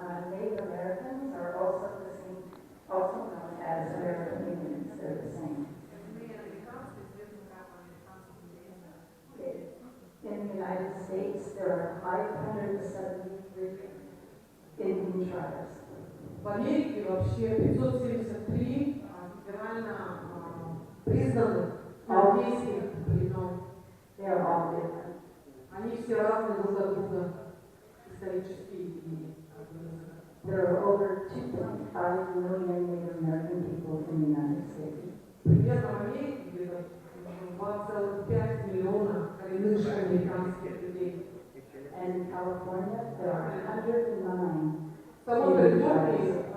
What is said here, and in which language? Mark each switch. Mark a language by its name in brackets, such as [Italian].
[English] Native Americans are also known as American Indians. They're the same. In the United States, there are 573 Indian tribes. [Russian] В Америке вообще 573 федерально признанных индейских племен. [English] They are all different. [Russian] Они все разные друг от друга исторически и [English] There are over 2.5 million Native American people in the United States. [Russian] Примерно в Америке где-то 2,5 миллиона коренных американских людей. [English] And in California, there are 109 Native tribes.